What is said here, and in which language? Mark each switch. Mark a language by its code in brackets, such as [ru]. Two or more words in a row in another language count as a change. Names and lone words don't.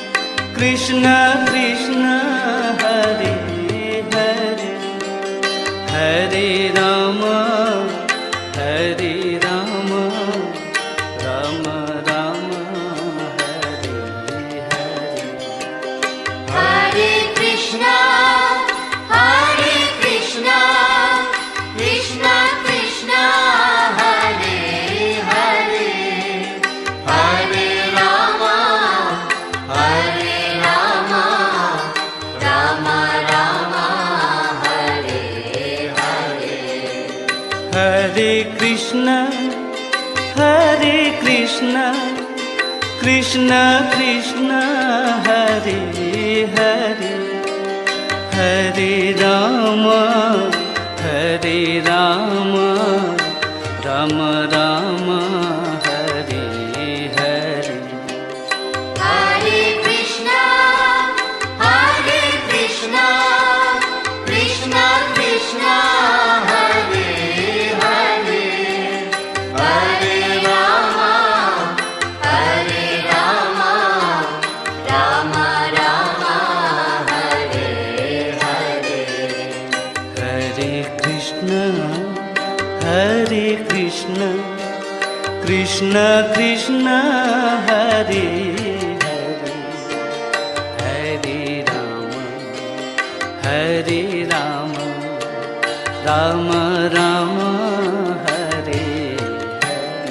[sa] कृष्ण कृष्ण हरे हरे हरे राम हरे राम राम राम हरे हरे Hare Krishna, Krishna Krishna, Hare Hare, Hare Rama, Rama Rama, Hare Hare. हरे कृष्ण कृष्ण कृष्ण हरे हरे हरे राम राम राम हरे हरे Hare Krishna, Krishna Krishna, Hare Hare, Hare Rama, Rama Rama, Hare Hare. हरे कृष्ण कृष्ण कृष्ण हरे हरे हरे राम राम राम हरे हरे